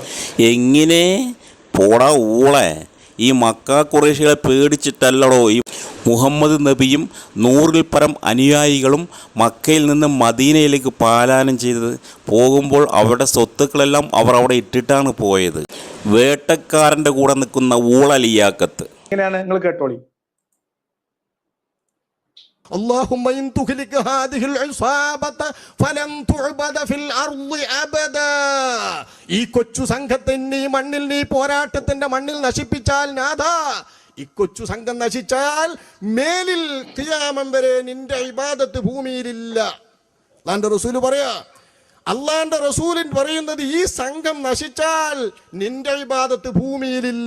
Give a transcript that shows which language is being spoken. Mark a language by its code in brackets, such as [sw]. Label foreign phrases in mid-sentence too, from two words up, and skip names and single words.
[ml] എങ്ങനെ പോടാ ഊളെ, ഈ മക്ക ഖുറൈശികളെ പേടിച്ചിട്ടല്ലടോ ഈ മുഹമ്മദ് നബിയും 100-ൽ പരം അനുയായികളും മക്കയിൽ നിന്ന് മദീനയിലേക്ക് പാലായനം ചെയ്തത്. പോകുമ്പോൾ അവരുടെ സ്വത്തുക്കളെല്ലാം അവർ അവിടെ ഇട്ടിട്ടാണ് പോയത്. വേട്ടക്കാരൻ്റെ കൂടെ നിൽക്കുന്ന ഊളലിയാക്കത്ത്. ഇങ്ങനെയാണ്, നിങ്ങൾ കേട്ടോളി. [ar] اللهم إن تهلك هذه العصابة فلن تعبد في الأرض أبدا. [ml] ഈ കൊച്ചു സംഘത്തിൻ്റെ മണ്ണിൽ നീ പോരാട്ടത്തിന്റെ മണ്ണിൽ നശിപ്പിച്ചാൽ നാഥാ, ഈ കൊച്ചു സംഘം നശിച്ചാൽ മേലിൽ ഖിയാമം വരെ നിന്റെ ഇബാദത്ത് ഭൂമിയിലില്ല. അല്ലാഹുവിന്റെ റസൂൽ പറയാ, അല്ലാഹുവിന്റെ റസൂലിൻ പറയുന്നത് ഈ സംഘം നശിച്ചാൽ നിന്റെ ഇബാദത്ത് ഭൂമിയിലില്ല.